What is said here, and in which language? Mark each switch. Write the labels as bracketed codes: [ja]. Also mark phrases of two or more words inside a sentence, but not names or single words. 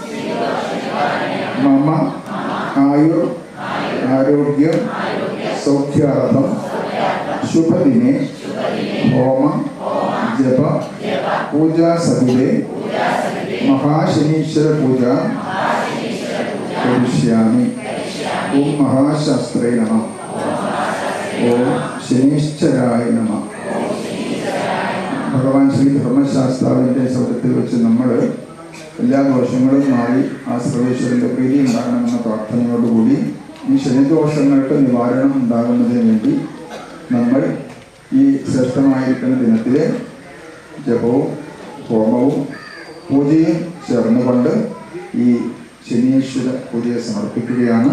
[sa] मम आयु आरोग्य सौख्यार्थम शुभदिने होम जप पूजा सविधे महाशनीश्वर पूजा करिष्यामि। ओम महाशास्त्रे नमः। ओम शनीश्चराय नमः। [ml] ഭഗവാൻ ശ്രീ ധർമ്മശാസ്താവിൻ്റെ സൗഖ്യത്തിൽ വെച്ച് നമ്മൾ എല്ലാ ദോഷങ്ങളും മാറി ആ സർവേശ്വരൻ്റെ പ്രീതി ഉണ്ടാകണമെന്ന പ്രാർത്ഥനയോടുകൂടി ഈ ശനിദോഷങ്ങൾക്ക് നിവാരണം ഉണ്ടാകുന്നതിന് വേണ്ടി നമ്മൾ ആരാധിക്കുന്ന ദിനത്തിലെ ജപവും ഹോമവും പൂജയും ചേർന്നുകൊണ്ട് ഈ ശനീശ്വര പൂജയെ സമർപ്പിക്കുകയാണ്.